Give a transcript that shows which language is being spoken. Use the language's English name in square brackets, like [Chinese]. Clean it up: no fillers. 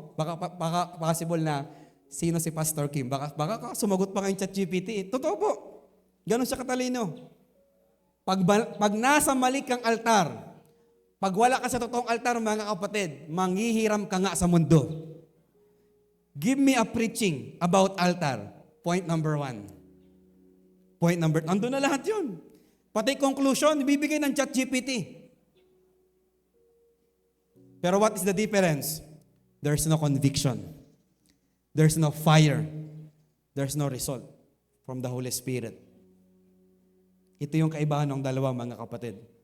[Filipino] Baka possible na sino si Pastor Kim. Baka sumagot pa kayong ChatGPT. Totoo po. Ganon siya katalino. Pag nasa mali kang altar, pag wala ka sa totoong altar, mga kapatid, manghihiram ka nga sa mundo. [English] Give me a preaching about altar. Point number 1. [Filipino] Nandun na lahat yun. Pati conclusion, ibibigay ng ChatGPT. Pero [English] what is the difference? There's no conviction. There's no fire. There's no result from the Holy Spirit. [Filipino] Ito yung kaibahan ng dalawa, mga kapatid.